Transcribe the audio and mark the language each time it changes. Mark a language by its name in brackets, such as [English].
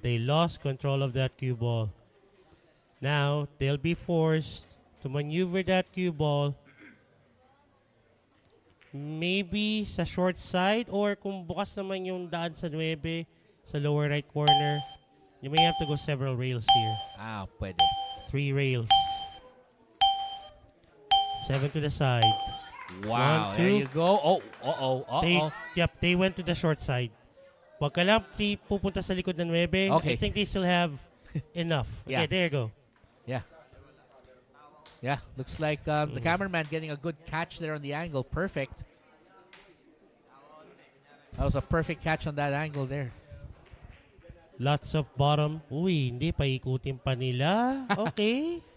[English] They lost control of that cue ball. Now, they'll be forced to maneuver that cue ball maybe [Filipino] sa short side or kung bukas naman yung daan sa 9 sa [English] lower right corner, you may have to go several rails here. [Filipino] Ah, pwede. [English] 3 rails. 7 to the side. Wow, 1, there 2. you go. Oh, uh-oh. They went to the short side. [Filipino] Wag ka lang pupunta sa likod ng 9. [English] Okay. I think they still have enough. Yeah. Okay, there you go. Yeah, looks like the cameraman getting a good catch there on the angle. Perfect. That was a perfect catch on that angle there. Lots of bottom. [Filipino] Uy, hindi pa ikutin pa nila. [English] Okay.